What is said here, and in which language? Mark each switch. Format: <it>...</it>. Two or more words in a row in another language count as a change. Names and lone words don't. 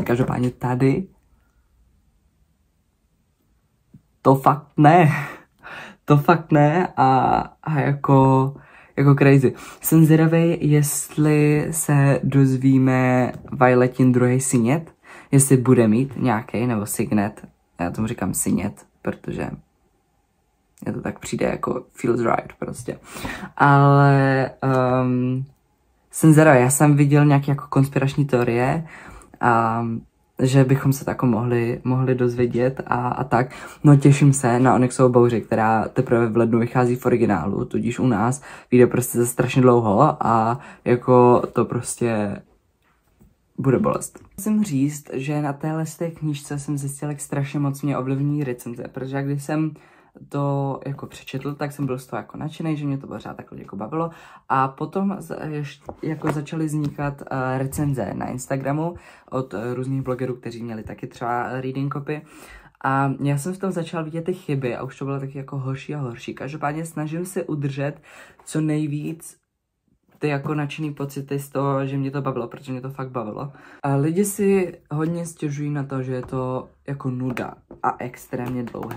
<cs>Každopádně tady to fakt ne a jako crazy. Jsem zvědavej, jestli se dozvíme Violetin druhý signet, jestli bude mít nějaký nebo signet, já tomu říkám signet, protože mě to tak přijde jako</cs> <en>feels right</en> <cs>prostě. Ale jsem zvědavej, já jsem viděl nějaké jako konspirační teorie a že bychom se tako mohli dozvědět a tak. No těším se na Onyxovou bouři, která teprve v lednu vychází v originálu, tudíž u nás vyjde prostě za strašně dlouho a jako to prostě bude bolest. Musím říct, že na téhle knížce jsem zjistil, jak strašně moc mě ovlivní recenze, protože když jsem to jako přečetl, tak jsem byl z toho jako nadšený, že mě to pořád takhle jako bavilo a potom jako začaly vznikat recenze na Instagramu od různých blogerů, kteří měli taky třeba</cs> <en>reading copy</en> <cs>a já jsem v tom začal vidět ty chyby a už to bylo taky jako horší a horší. Každopádně snažím se udržet co nejvíc ty jako nadšený pocity z toho, že mě to bavilo, protože mě to fakt bavilo. A lidi si hodně stěžují na to, že je to jako nuda a extrémně dlouhé.</cs>